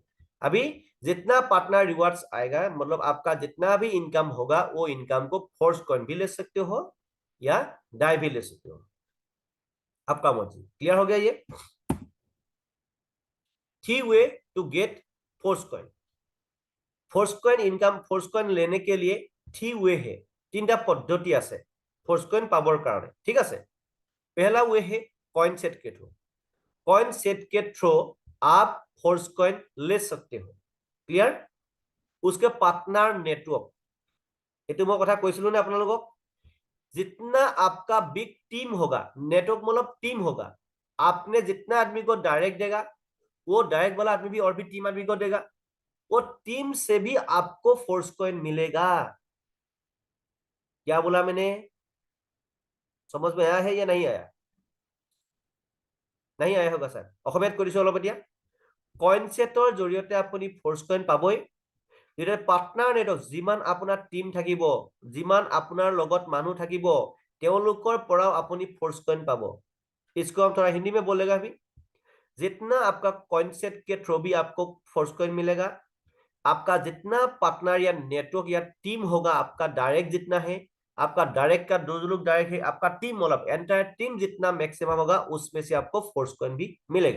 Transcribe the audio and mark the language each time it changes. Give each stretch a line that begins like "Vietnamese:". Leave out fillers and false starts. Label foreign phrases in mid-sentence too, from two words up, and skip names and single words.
Hindi: अभी जितना
English: partner rewards
Hindi: आएगा, मतलब आपका जितना भी इनकम होगा, वो इनकम को फोर्स कॉइन भी ले सकते हो या डाई भी ले सकते हो, आपका मर्जी। क्लियर हो गया ये? 3
English: way to get
Hindi: फोर्स कॉइन। फोर्स कॉइन इनकम, फोर्स कॉइन लेने के लिए 3 वे है,
Assamese: 3টা পদ্ধতি আছে फोर्स कॉइन পাবৰ কাৰণে। ঠিক আছে?
Hindi: पहला वे है कॉइन सेट के थ्रू। कॉइन सेट के थ्रू आप फोर्स कॉइन ले सकते हो। क्लियर? उसके
English: partner network,
Hindi: ये मैं
Assamese: কথা কৈছিলো নে আপোনালোকক,
Hindi: जितना आपका
English: big team
Hindi: होगा, नेटवर्क मतलब टीम होगा, आपने जितना आदमी को डायरेक्ट देगा, वो डायरेक्ट वाला आदमी भी और भी टीम आदमी को देगा, वो टीम से भी आपको फोर्स कॉइन मिलेगा। क्या बोला मैंने? समझ में आया है या नहीं आया? नहीं आया होगा सर,
Assamese: অসমীয়াত কৈ দিছো অলপ এতিয়া। কইন সেটৰ জৰিয়তে আপুনি ফোর্স কইন পাবই, যেটা
English: partner network,
Assamese: যিমান আপোনাৰ টিম থাকিব, যিমান আপোনাৰ লগত মানুহ থাকিব, তেওঁলোকৰ পৰাও আপুনি ফোর্স कॉइन পাব।
Hindi: इसको हम थोड़ा हिंदी में बोलेगा अभी। जितना आपका कॉइन सेट के थ्रू भी आपको फोर्स कॉइन मिलेगा, आपका जितना पार्टनर या नेटवर्क या टीम होगा, आपका डायरेक्ट जितना है, आपका डायरेक्ट का दो लोग डायरेक्ट है, आपका टीम मतलब
English: entire team
Hindi: जितना मैक्सिमम होगा, उसमें से आपको फोर्स कॉइन भी मिलेगा।